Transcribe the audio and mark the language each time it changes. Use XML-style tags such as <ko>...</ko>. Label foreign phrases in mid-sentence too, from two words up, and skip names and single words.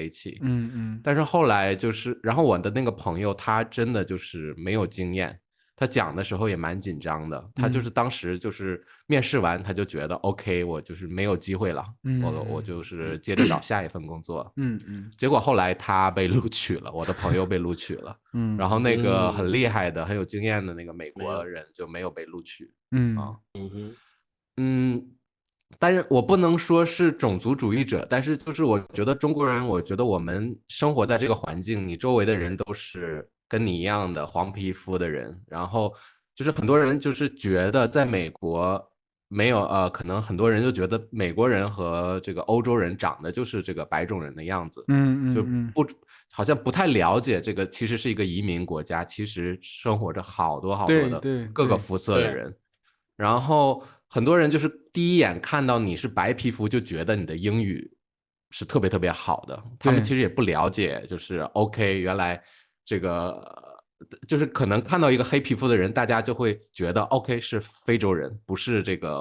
<zh>一起，但是後來就是，然後我的那個朋友他真的就是沒有經驗， 他講的時候也蠻緊張的，他就是當時就是面試完他就覺得 OK， 我就是沒有機會了，我就是接着找下一份工作，結果後來他被錄取了，我的朋友被錄取了，然後那個很厲害的很有經驗的那個美國人就沒有被錄取，但是我不能說是種族主義者，但是就是我覺得中國人，我覺得我們生活在這個環境，你周圍的人都是跟你一樣的黃皮膚的人，然後就是很多人就是覺得在美國沒有可能很多人就覺得美國人和這個歐洲人長得就是這個白種人的樣子，就好像不太了解這個其實是一個移民國家，其實生活着好多好多的各個膚色的人，然後很多人就是第一眼看到你是白皮膚就覺得你的英語是特別特別好的，他們其實也不了解，就是 OK， 原來這個就是可能看到一個黑皮膚的人，大家就會覺得 OK 是非洲人，不是這個</zh>